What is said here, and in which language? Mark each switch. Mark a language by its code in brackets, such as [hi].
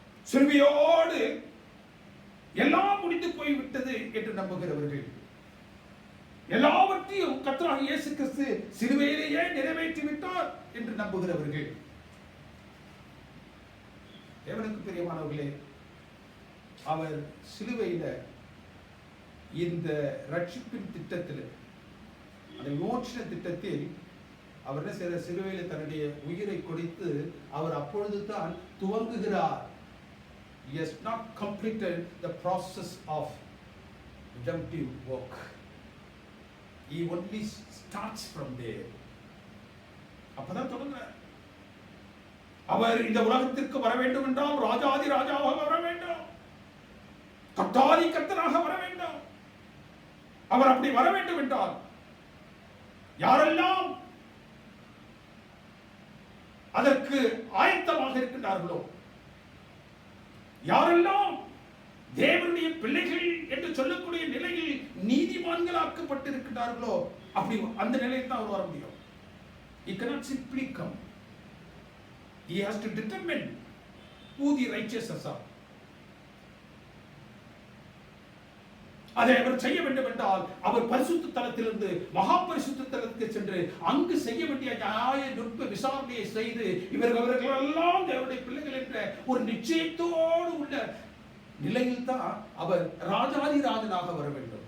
[ta] சிலுவையோடு எல்லாம் முடிந்து போய்விட்டது என்று நம்புகிறவர்கள், எல்லாவற்றையும் கர்த்தராகிய இயேசு கிறிஸ்து சிலுவையிலேயே நிறைவேற்றி விட்டார் என்று நம்புகிறவர்கள், தேவனுக்கு பிரியமானவர்களே, அவர் சிலுவையில இந்த ரட்சிப்பின் திட்டத்தில் அந்த மோட்ச திட்டத்தில் அவர் என்ன செய்யற? சிலுவையில தன்னுடைய உயிரை கொடுத்து அவர் அப்பொழுது தான் துவங்குகிறார். [en] He has not completed the process of redemptive work. He only starts from there. [ta] அப்பதான் தொடங்குறார். அவர் இந்த உலகத்திற்கு வர வேண்டும் என்றால் ராஜாதி ராஜாவாக வர வேண்டும், கர்த்தாதி கர்த்தராக வர வேண்டும். அவர் அப்படி வர வேண்டும் என்றால் யாரெல்லாம் அதற்கு ஆயத்தமாக இருக்கின்றார்களோ, யாரெல்லாம் தேவனுடைய பிள்ளைகள் என்று சொல்லக்கூடிய நிலையில் நீதிமான்களாக்கப்பட்டிருக்கிறார்களோ அப்படி அந்த நிலையில் தான் அவர் வர முடியும். [en] He cannot simply come. He has to determine who the righteous are. [ta] அதை அவர் செய்ய வேண்டும் என்றால் அவர் பரிசுத்த தலத்திலிருந்து மகா பரிசுத்த தலத்துக்கு சென்று அங்கு செய்ய வேண்டிய நியாய நுட்ப விசாரணையை செய்து இவர்கள் எல்லாம் தேவனுடைய பிள்ளைகள் என்ற ஒரு நிச்சயத்தோடு உள்ள நிலையில் தான் அவர் ராஜாதி ராஜனாக வர வேண்டும்.